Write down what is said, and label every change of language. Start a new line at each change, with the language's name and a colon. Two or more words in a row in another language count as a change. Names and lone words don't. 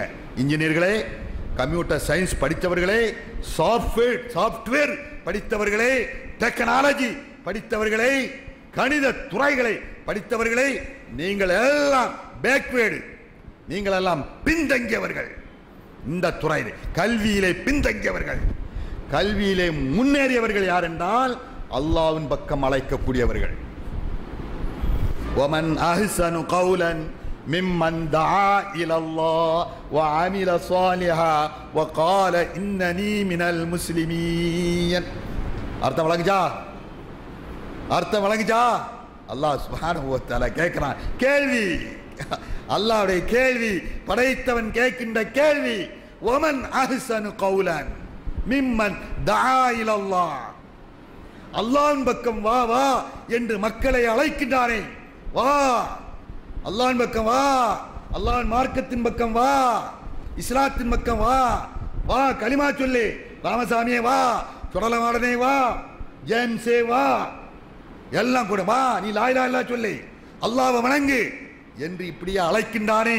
Tamil: இன்ஜினியர்களே,
English: computer science
Tamil: படித்தவர்களே, சாஃப்ட்வேர் படித்தவர்களே, டெக்னாலஜி படித்தவர்களே, கணித துறைகளை படித்தவர்களே, நீங்கள் எல்லாம் பேக்வேர்டு, நீங்கள் எல்லாம் பின்தங்கியவர்கள். இந்த துறையிலே கல்வியிலே பின்தங்கியவர்கள். கல்வியிலே முன்னேறியவர்கள் யார் என்றால் அல்லாஹ்வின் பக்கம் அழைக்கக்கூடியவர்கள்.
Arabic: ومن أحسن قولا ممن دعا إلى الله وعمل صالحا وقال إنني من المسلمين.
Tamil: அர்த்தம் விளங்குச்சா? அர்த்தம் விளங்குச்சா? அல்லாஹ்
Arabic: سبحانه وتعالى
Tamil: கேட்கிறான். கேள்வி, அல்லாஹ்வுடைய கேள்வி, படைத்தவன் கேட்கின்ற கேள்வி.
Arabic: ومن أحسن قولا ممن دعا إلى الله.
Tamil: அல்லாஹ்வின் பக்கம் வா வா என்று மக்களை அழைக்கின்றானே, வா அல்லாஹ்வின் பக்கம் வா, அல்லாஹ்வின் மார்க்கத்தின் பக்கம் வா, இஸ்லாத்தின் பக்கம் வா, வா கலிமா சொல்லு, ராமசாமியே வா, சுடலமாடனே வா, ஜேம்ஸே வா, எல்லாம் கூட வா, நீ
Arabic: لا إله إلا الله
Tamil: சொல்லு, அல்லாஹ்வை வணங்கு என்று இப்படியே அழைக்கின்றானே.